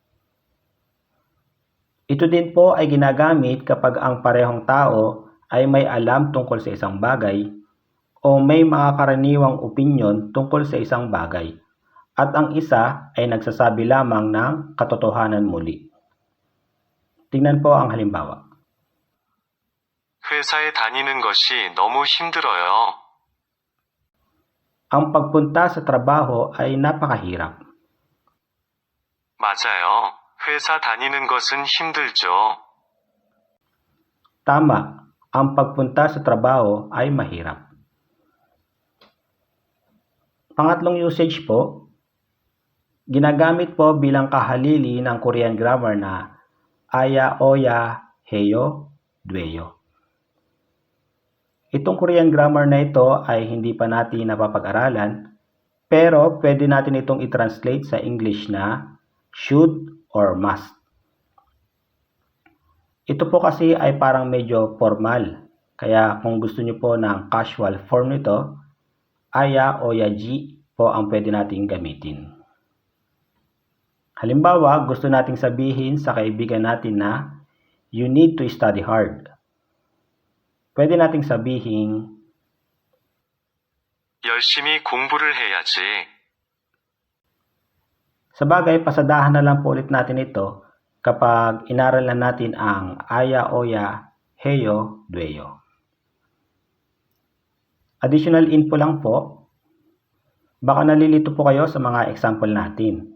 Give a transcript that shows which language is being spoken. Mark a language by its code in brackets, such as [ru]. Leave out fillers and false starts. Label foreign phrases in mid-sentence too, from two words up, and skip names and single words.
[tl] Ito din po ay ginagamit kapag ang parehong tao ay may alam tungkol sa isang bagay o may mga karaniwang opinyon tungkol sa isang bagay at ang isa ay nagsasabi lamang ng katotohanan muli. Tingnan po ang halimbawa. [ko] 회사에 다니는 것이 너무 힘들어요. [tl] Ang pagpunta sa trabaho ay napakahirap. [ko] 맞아요. 회사 다니는 것은 힘들죠. [tl] Tama, ang pagpunta sa trabaho ay mahirap. Pangatlong usage po, ginagamit po bilang kahalili ng [en] Korean grammar [tl] na [ko] 아야, 어야, 해요, 돼요. [tl] Itong [en] Korean grammar [tl] na ito ay hindi pa natin napapag-aralan, pero pwede natin itong i-translate sa English na [en] should or must. [tl] Ito po kasi ay parang medyo formal, kaya kung gusto nyo po ng [en] casual form [tl] nito, aya o yaji po ang pwede nating gamitin. Halimbawa, gusto nating sabihin sa kaibigan natin na [en] you need to study hard. [tl] Pwede nating sabihin, [ko] 열심히 공부를 해야지. [tl] sabagay pasadahan na lang po ulit natin ito kapag inaralan natin ang [ko] 아야, 어야, 해요, 돼요. [en] Additional info [tl] lang po, baka nalilito po kayo sa mga example natin.